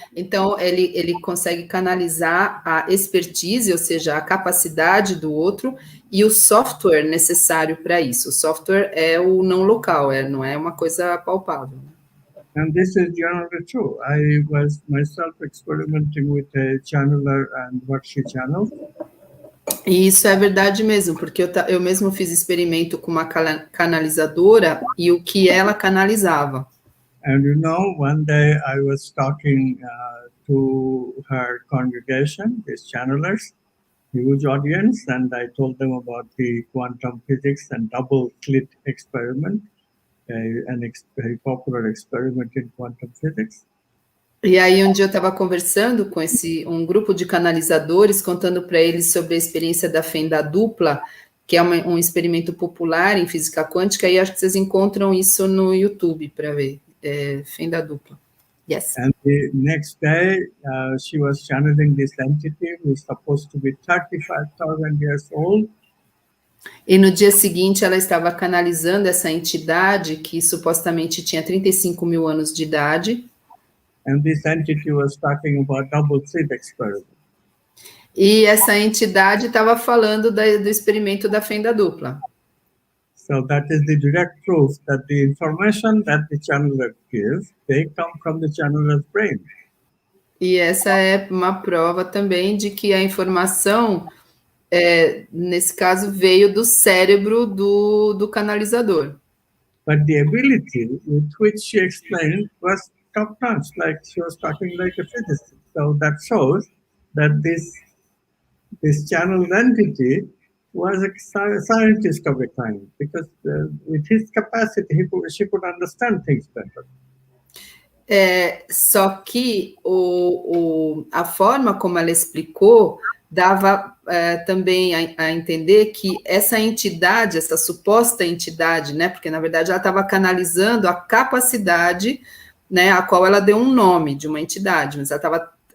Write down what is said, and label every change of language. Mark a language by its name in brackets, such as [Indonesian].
[Portuguese] Então, ele consegue canalizar a expertise, ou seja, a capacidade do outro, e o software necessário para isso. O software é o não local, não é uma coisa palpável. [English] And this is generally true. I was myself experimenting with a channeler and what she channeled. [Portuguese] E isso é verdade mesmo, porque eu mesmo fiz experimento com uma canalizadora e o que ela canalizava. [English] And you know, one day I was talking to her congregation, these channelers, huge audience, and I told them about the quantum physics and double slit experiment, a very popular experiment in quantum physics. [Portuguese] E aí um dia eu estava conversando com um grupo de canalizadores, contando para eles sobre a experiência da fenda dupla, que é um experimento popular em física quântica, e acho que vocês encontram isso no YouTube para ver. Fenda dupla. [English] Yes. And the next day, she was channeling this entity who is supposed to be 35,000 years old. [Portuguese] E no dia seguinte, ela estava canalizando essa entidade que supostamente tinha 35 mil anos de idade. [English] And this entity was talking about double slit experiment. [Portuguese] E essa entidade estava falando do experimento da fenda dupla. [English] So that is the direct proof that the information that the channeler gives, they come from the channeler's brain. [Portuguese] E essa é uma prova também de que a informação, nesse caso, veio do cérebro do canalizador. [English] But the ability with which she explained was top-notch, like she was talking like a physicist. So that shows that this channeled entity was a scientist of a kind, because with his capacity, she could understand things better. [Portuguese] Só que a forma como ela explicou dava também a entender que essa entidade, essa suposta entidade, né, porque na verdade ela estava canalizando a capacidade, né, a qual ela deu um nome de uma entidade, mas ela estava